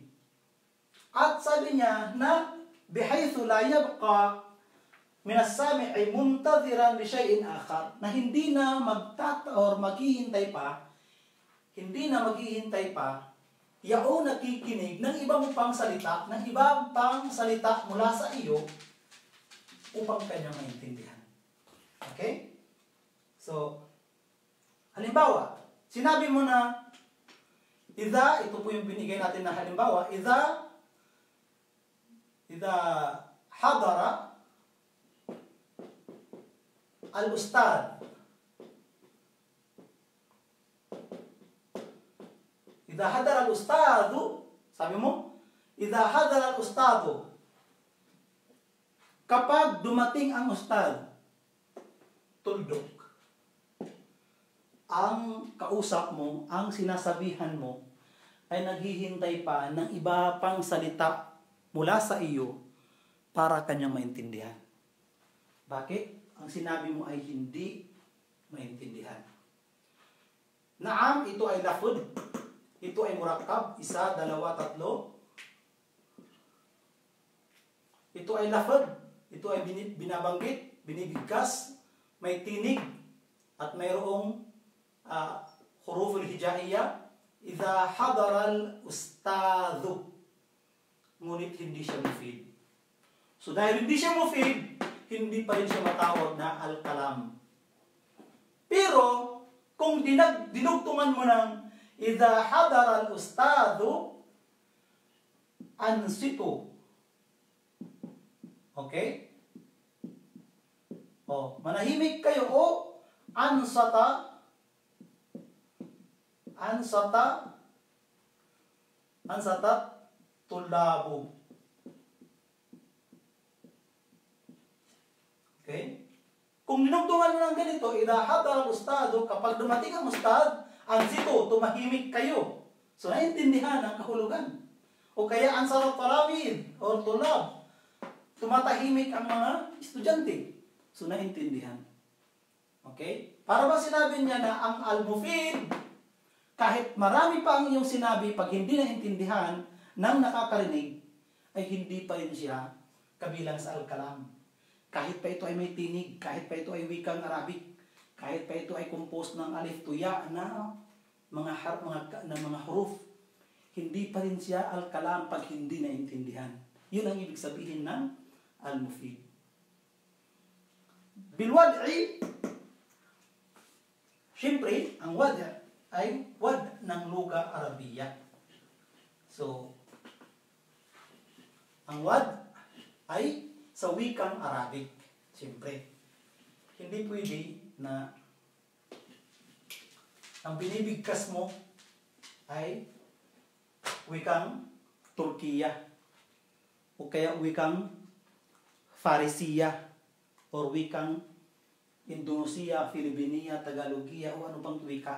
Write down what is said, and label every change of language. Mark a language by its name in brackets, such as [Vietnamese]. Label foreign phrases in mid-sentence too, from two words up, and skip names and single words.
[Filipino] At sabi niya na [Arabic] بحيث لا يبقى من السامع منتظرا لشيء آخر, [Filipino] na hindi na maghihintay pa yaong nakikinig ng ibang pang salita mula sa iyo upang kanya maintindihan. Okay? So, halimbawa, sinabi mo na Idha, ito po yung binigay natin na halimbawa. [Arabic] إذا حضر الأستاذ. إذا حضر الأستاذ, [Filipino] sabi mo, [Arabic] إذا حضر الأستاذ, [Filipino] kapag dumating ang ustad, tuldok. Ang kausap mo, ang sinasabihan mo, ay naghihintay pa ng iba pang salita mula sa iyo para kanyang maintindihan. Bakit? Ang sinabi mo ay hindi maintindihan. Naam, ito ay lafud. Ito ay murakkab. 1, 2, 3. Ito ay lafud. Ito ay binabanggit, binibigkas, may tinig, at mayroong [Arabic] حروف الهجائية. إذا حضر الأستاذ. [Filipino] Ngunit hindi siya mufid. So dahil hindi siya mufid, hindi pa rin siya matawag na al-kalam. Pero, kung dinugtungan mo ng [Arabic] إذا حضر الأستاذ أنصتوا. [Filipino] Okay? Manahimik kayo o [Arabic] أنصت الطلاب. [Filipino] Okay? Kung dinugtungan mo ng ganito, [Arabic] إذا حضر الأستاذ, [Filipino] kapag dumating ang ustad, ansito, tumahimik kayo. So, naiintindihan ang kahulugan. O kaya [Arabic] أنصتت الطلاب [Filipino] o tulab, tumatahimik ang mga estudyante. So, naiintindihan. Okay? Para ba sinabi niya na ang al-mufid, kahit marami pa ang iyong sinabi, pag hindi naintindihan ng nakakarinig, ay hindi pa rin siya kabilang sa al-kalam. Kahit pa ito ay may tinig, kahit pa ito ay wikang Arabic, kahit pa ito ay composed ng alif to ya na mga huruf, hindi pa rin siya al-kalam pag hindi naintindihan. Yun ang ibig sabihin ng al-mufid. Bilwad'i, siyempre, ang wad' ay wad ng [Arabic] لغة عربية. [Filipino] So, ang wad ay sa wikang Arabic. Siyempre, hindi pwede na ang binibigkas mo ay wikang Turkiya o kaya wikang Farisiya o wikang Indonesia, Filipiniya, Tagalogiya o ano pang wika.